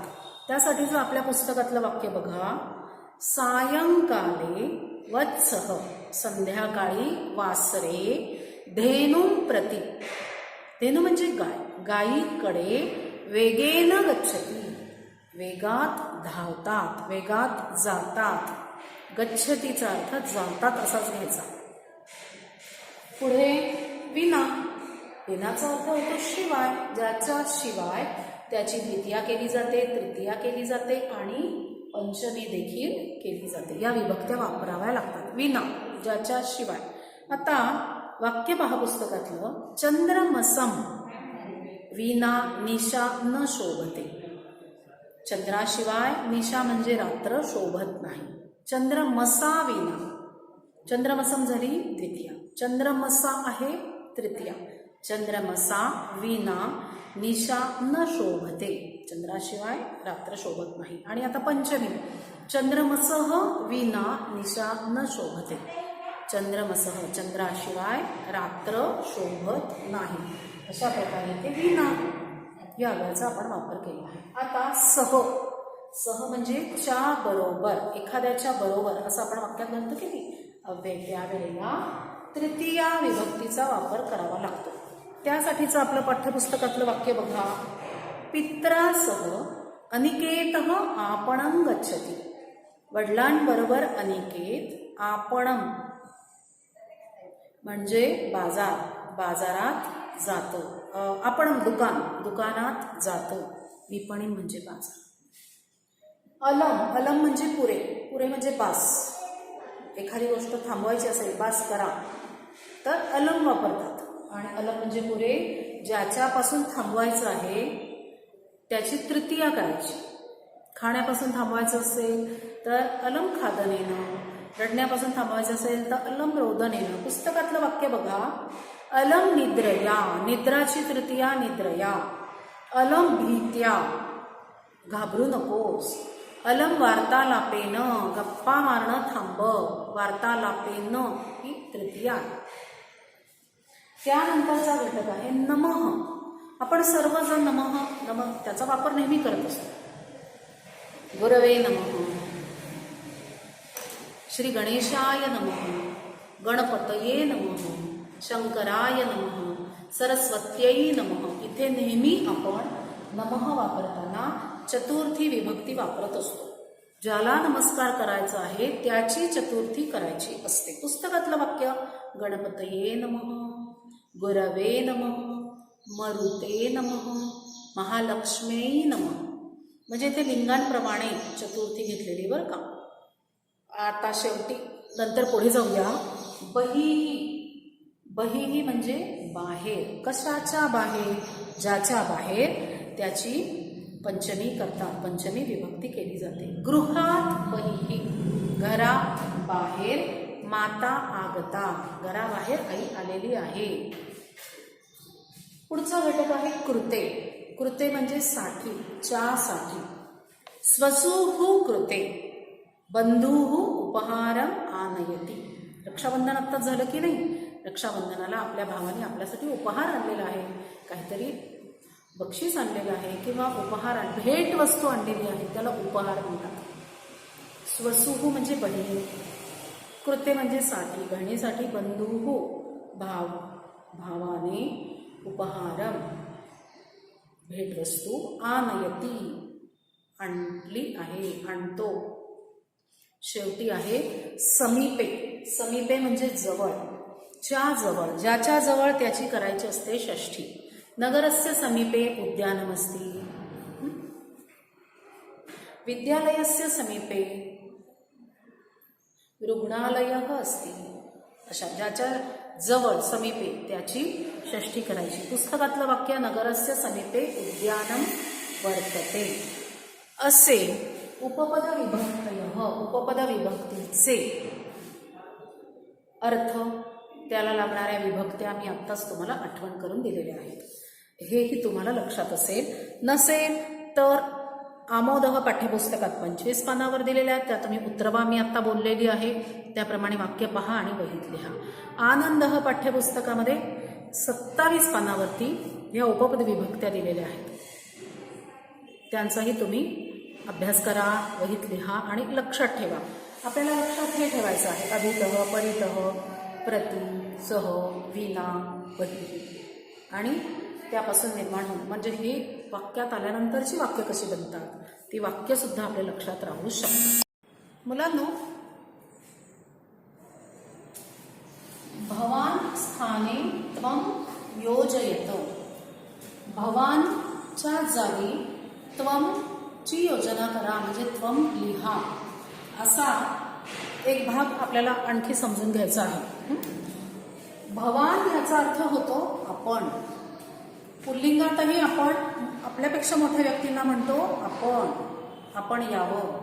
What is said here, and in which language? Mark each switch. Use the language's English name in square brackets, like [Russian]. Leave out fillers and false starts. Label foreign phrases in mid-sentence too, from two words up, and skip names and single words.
[Marathi] त्यासाठीचं आपल्या पुस्तकातलं वाक्य बघा [Sanskrit] सायंकाले वत्सः. [Marathi] संध्याकाळी वासरे [Sanskrit] धेनुं प्रति. [Marathi] धेनु म्हणजे गाय. गायीकडे [Sanskrit] वेगेन गच्छति. [Marathi] वेगात धावतात, वेगात जातात. गच्छतीचा अर्थ जातात असाच घ्यायचा. पुढे विना. विनाचा अर्थ होतो शिवाय. ज्याच्या शिवाय त्याची द्वितीया केली जाते, तृतीया केली जाते आणि पंचमी देखील केली जाते. या विभक्त्या वापराव्या लागतात. विना, ज्याच्या शिवाय. आता वाक्य पहा पुस्तकातलं [Sanskrit] चंद्रमसम विना निशा न शोभते. [Marathi] चंद्राशिवाय निशा म्हणजे रात्र शोभत नाही. [Sanskrit] चंद्रमसा विना. [Marathi] चंद्रमसम झाली द्वितीया, चंद्रमसा आहे तृतीया. [Sanskrit] चंद्रमसा विना निशा न शोभते. [Marathi] चंद्राशिवाय रात्र शोभत नाही. आणि आता पंचमी [Sanskrit] चंद्रमसः विना निशा न शोभते. [Marathi] चंद्रमसः, चंद्राशिवाय रात्र शोभत नाही. अशा प्रकारे ते विना या अव्ययाचा आपण वापर केला आहे. आता सह. सह म्हणजे च्या बरोबर, एखाद्याच्या बरोबर असं आपण वाक्यात घालतो की नाही अव्यय, त्यावेळेला तृतीया विभक्तीचा वापर करावा लागतो. त्यासाठीचं आपलं पाठ्यपुस्तकातलं वाक्य बघा [Sanskrit] पित्रासह अनिकेतः आपणं गच्छति. [Marathi] वडिलांबरोबर अनिकेत आपणं म्हणजे बाजार, बाजारात जातो. आपण दुकान, दुकानात जातो. विपणी म्हणजे बाजार. अलम. अलम म्हणजे पुरे. पुरे म्हणजे बास. एखादी गोष्ट थांबवायची असेल, बास करा, तर अलम वापरतात. आणि अलम म्हणजे पुरे. ज्याच्यापासून थांबवायचं आहे त्याची तृतीया करायची. खाण्यापासून थांबवायचं असेल तर [Sanskrit] अलम खादनेनं. [Marathi] रडण्यापासून थांबवायचं असेल तर [Sanskrit] अलम रोदनेनं. [Marathi] पुस्तकातलं वाक्य बघा [Sanskrit] अलम निद्रया. [Marathi] निद्राची तृतीया निद्रया. [Sanskrit] अलम भीत्या. [Marathi] घाबरू नकोस. [Sanskrit] अलम वार्तालापेनं. [Marathi] गप्पा मारणं थांबव. वार्तालापेनं ही तृतीया आहे. त्यानंतरचा घटक आहे नमः. आपण सर्वजण [Sanskrit] नमः नमः [Marathi] त्याचा वापर नेहमी करत असतो. [Sanskrit] गुरवे नमः, श्री गणेशाय नमः, गणपतये नमः, शंकराय नमः, सरस्वत्यै नमः. [Marathi] इथे नेहमी आपण नमः वापरताना चतुर्थी विभक्ती वापरत असतो. ज्याला नमस्कार करायचा आहे त्याची चतुर्थी करायची असते. पुस्तकातलं वाक्य [Sanskrit] गणपतये नमः, गुरवे नमः, मरुते नमः, महालक्ष्म्यै नमः. [Marathi] म्हणजे ते लिंगांप्रमाणे चतुर्थी घेतलेली बरं का. आता शेवटी नंतर पुढे जाऊया. बहिः. बहिः म्हणजे बाहेर. कशाच्या बाहेर? ज्याच्या बाहेर त्याची पंचमी करतात, पंचमी विभक्ती केली जाते. [Sanskrit] गृहात बहिः, [Marathi] घरा बाहेर. [Sanskrit] माता आगता, [Marathi] घराबाहेर आई आलेली आहे. पुढचा घटक आहे कृते. कृते म्हणजे साठी, साठी. [Sanskrit] स्वसुः कृते बंधुः उपहारम आनयति. [Marathi] रक्षाबंधन आत्ताच झालं की नाही? रक्षाबंधनाला आपल्या भावाने आपल्यासाठी उपहार आणलेला आहे, काहीतरी बक्षीस आणलेलं आहे किंवा उपहार भेट वस्तू आणलेली आहे, त्याला उपहार म्हणतात. स्वसुः म्हणजे बहीण, कृते म्हणजे साठी, बहिणीसाठी. बंधुः भावाने, उपहारम भेटवस्तू, आनयती आणली आहे, आणतो. शेवटी आहे समीपे. समीपे म्हणजे जवळ, जवळ, ज्याच्या जवळ त्याची करायची असते षष्ठी. [Sanskrit] नगरस्य समीपे उद्यानमस्ति, विद्यालयस्य समीपे रुग्णालयः अस्ति. [Marathi] अशा ज्याच्या जवळ समीपे त्याची षष्ठी करायची. पुस्तकातलं वाक्य [Sanskrit] नगरस्य समीपे उद्यानम वर्तते. [Marathi] असे [Sanskrit] उपपद विभक्तयः, [Marathi] उपपद विभक्तीचे अर्थ, त्याला लागणाऱ्या विभक्त्या मी आत्ताच तुम्हाला आठवण करून दिलेल्या आहेत. हेही तुम्हाला लक्षात असेल. नसेल तर आमोदः पाठ्यपुस्तकात 25 पानावर दिलेल्या आहेत, त्या तुम्ही उतरवा. मी आत्ता बोललेली आहे त्याप्रमाणे वाक्य पहा आणि वहीत लिहा. आनंदः पाठ्यपुस्तकामध्ये 27 पानावरती ह्या उपपद विभक्त्या दिलेल्या आहेत, त्यांचाही तुम्ही अभ्यास करा, वहीत लिहा आणि लक्षात ठेवा. आपल्याला लक्षात हे ठेवायचं आहे [Sanskrit] अभितः, परितः, प्रति, सह, विना, बहिः [Marathi] आणि त्यापासून निर्माण होणं, म्हणजे ही वाक्यात आल्यानंतरची वाक्य कशी बनतात ती वाक्य सुद्धा आपल्या लक्षात राहू शकतात. मुलांनो, [Sanskrit] भवान स्थाने त्वं योजयत. [Marathi] भवानच्या जागी त्वं ची योजना करा, म्हणजे त्वं लिहा. असा एक भाग आपल्याला आणखी समजून घ्यायचा आहे. भवान याचा अर्थ होतो आपण. पुल्लिंगातही आपण आपल्यापेक्षा मोठ्या व्यक्तींना म्हणतो आपण यावं.